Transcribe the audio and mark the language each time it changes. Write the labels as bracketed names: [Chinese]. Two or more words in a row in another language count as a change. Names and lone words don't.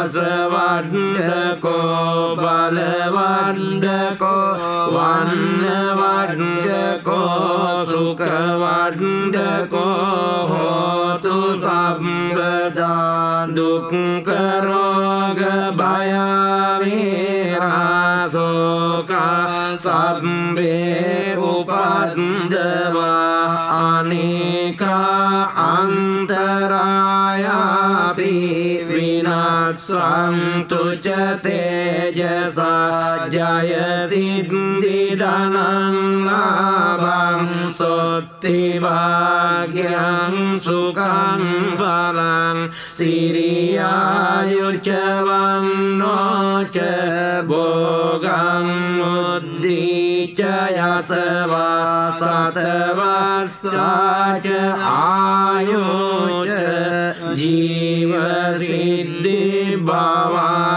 [Pali] යසවඩ්ඩකෝ බලවඩ්ඩකෝ වන්නවඩ්ඩකෝ සුඛවඩ්ඩකෝ හෝතු සම්පදා දුක්ඛරෝග භය වේරාසෝකා සබ්බේ උපද්දවා අනේකා අන්තරායාපි විනාසන්තු ච තේජසා ජය සිද්ධි ධනං ලාභං සොත්ති භාග්‍යං සුඛං බලං සිරියායුච වන්නෝ ච භෝගං උද්ධිච යසවා සතවස්සාච ආයුච ජීව සිද්ධි භව